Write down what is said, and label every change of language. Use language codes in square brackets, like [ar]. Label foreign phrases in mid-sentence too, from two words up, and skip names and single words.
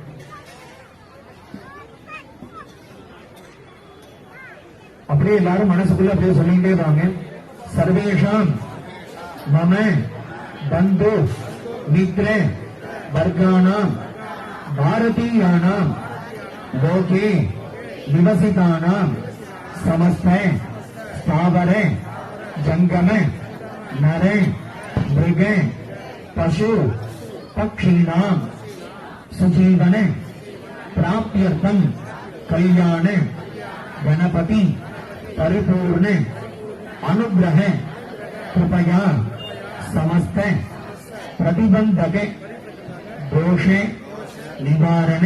[ta] அப்படியே எல்லாரும் மனசுக்குள்ள அப்படியே சொல்லிட்டே வாங்க. [sa] सर्वेषां मम बन्धु मित्र वर्गाणां भारतीयानां लोके निवसितानां समस्त स्थावर जंगम नर मृग पशु पक्षीणाम सुजीवन प्राप्त्यर्थम कल्याण गणपति परिपूर्ण अनुग्रह कृपया समस्त प्रतिबंधक दोष निवारण